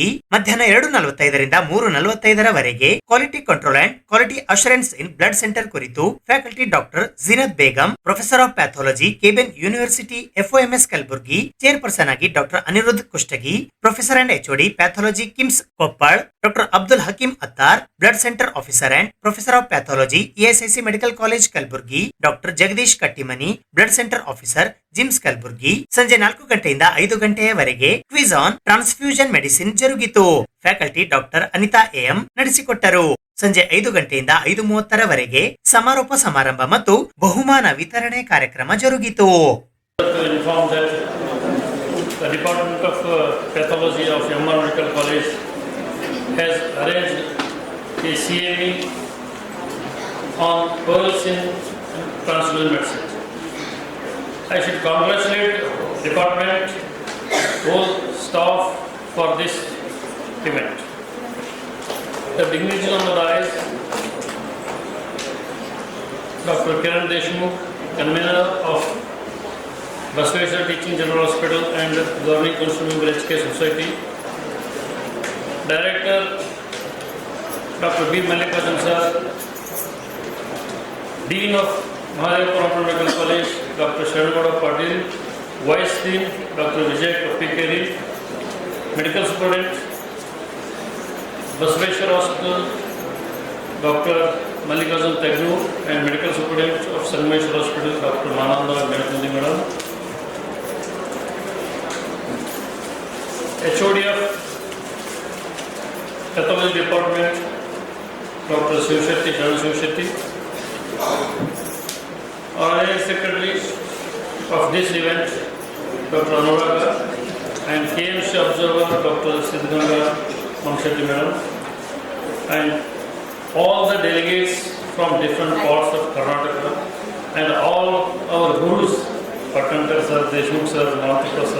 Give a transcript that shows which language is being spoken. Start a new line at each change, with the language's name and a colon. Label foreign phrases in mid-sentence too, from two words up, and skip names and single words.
Kannada: ಮಧ್ಯಾಹ್ನ 2:45ರಿಂದ 3:45ರವರೆಗೆ
English: quality control and quality assurance in blood center ಕುರಿತು Faculty Doctor Jinat Begum, Professor of Pathology KBN University FOMS Kalaburagi, chairperson ಆಗಿ Doctor Anirudh Kushtagi, Professor and HOD Pathology KIMS Koppal, Doctor Abdul Hakeem Attar, Blood Center Officer and Professor of Pathology ESIC Medical College Kalaburagi, Doctor Jagadish Kattimani, Blood Center Officer GIMS Kalaburagi.
Kannada: ಸಂಜೆ 4 ಗಂಟೆಯಿಂದ 5 ಗಂಟೆಯವರೆಗೆ
English: quiz on transfusion medicine
Kannada: ಜರುಗಿತು.
English: faculty doctor
Kannada: ಅನಿತಾ AM ನಡೆಸಿಕೊಟ್ಟರು. ಸಂಜೆ 5 ಗಂಟೆಯಿಂದ 5:30ರವರೆಗೆ ಸಮಾರೋಪ ಸಮಾರಂಭ ಮತ್ತು ಬಹುಮಾನ ವಿತರಣೆ ಕಾರ್ಯಕ್ರಮ ಜರುಗಿತು.
English: The Department of Pathology of MR Medical College has arranged a CME on pearls in transfusion medicine. I should congratulate department, whole staff for this event. The dignitaries on the dais, Dr. Kiran Deshmukh, convener of Basaveshwar Teaching General Hospital and Governing Council Member HK Society, Director Dr. B. Mallikarjun sir, Dean of Mahadevapura Medical College Dr. Sharanagowda Patil, Vice Dean Dr. Vijay Kappikeri, Medical Superintendent Basaveshwar Hospital Dr. Mallikarjun Tegnu, and Medical Superintendent of Sangameshwar Hospital Dr. Mananda Menakundi Madam, HOD of Pathology Department Dr. Shivshetty, Sharan Shivshetty, Honorary Secretary of this event Dr. Anuraga, and KMC Observer Dr. Siddhganga Mangashetti Madam, and all the delegates from different parts of Karnataka, and all our gurus, Patnankar sir, Deshmukh sir, Mahathika sir.